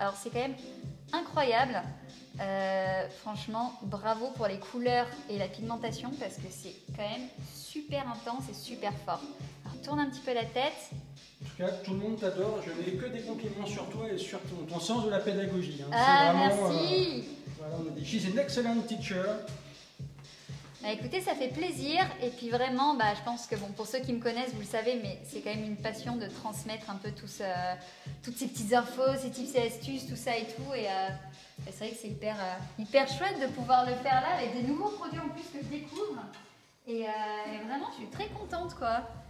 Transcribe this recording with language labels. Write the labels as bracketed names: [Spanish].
[French] Alors, c'est quand même incroyable. Franchement, bravo pour les couleurs et la pigmentation, parce que c'est quand même super intense et super fort. Alors, tourne un petit peu la tête. En tout cas, tout le monde t'adore. Je n'ai que des compliments sur toi et sur ton sens de la pédagogie. Hein. Ah, vraiment, merci. Voilà, on a dit, [English] she's an excellent teacher. [French] Bah écoutez, ça fait plaisir, et puis vraiment, je pense que bon, pour ceux qui me connaissent, vous le savez, mais c'est quand même une passion de transmettre un peu toutes ces petites infos, ces tips et astuces, tout ça et tout, et c'est vrai que c'est hyper chouette de pouvoir le faire là, avec des nouveaux produits en plus que je découvre, et vraiment, je suis très contente, quoi.